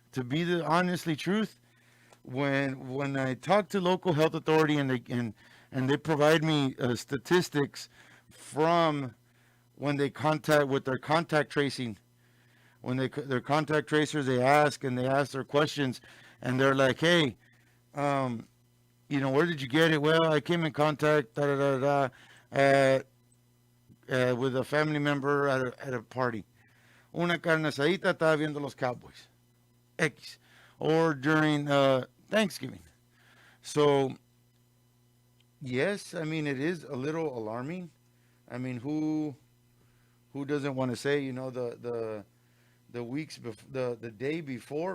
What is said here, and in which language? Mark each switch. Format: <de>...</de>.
<en>To be the honestly truth, when I talk to local health authority and they provide me statistics from when they contact with their contact tracing, when their contact tracers, they ask their questions, and they're like, hey, where did you get it? Well, I came in contact with a family member at a party.</en> <es>Una carne asadita, estaba viendo los Cowboys.</es> <en>X, or during Thanksgiving. So, yes, I mean, it is a little alarming. I mean, who doesn't want to say, the weeks the day before?</en>